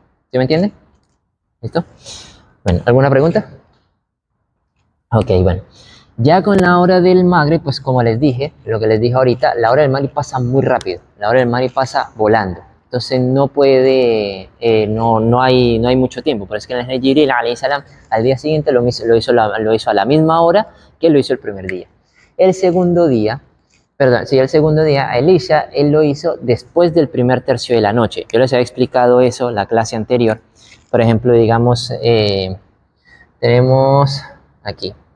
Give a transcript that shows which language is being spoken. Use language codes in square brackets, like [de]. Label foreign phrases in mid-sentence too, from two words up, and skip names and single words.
[es] ¿Sí me entiende? ¿Listo? Bueno, ¿alguna pregunta? Ok, bueno. Ya con la hora del Maghrib, pues como les dije, lo que les dije ahorita, la hora del Maghrib pasa muy rápido. La hora del Maghrib pasa volando. Entonces no puede, no hay mucho tiempo. Por eso que en el Jibril [ar] عليه السلام [es] al día siguiente lo hizo a la misma hora que lo hizo el primer día. El segundo día, Elisha, él lo hizo después del primer tercio de la noche. Yo les había explicado eso en la clase anterior. Por ejemplo, digamos, tenemos aquí.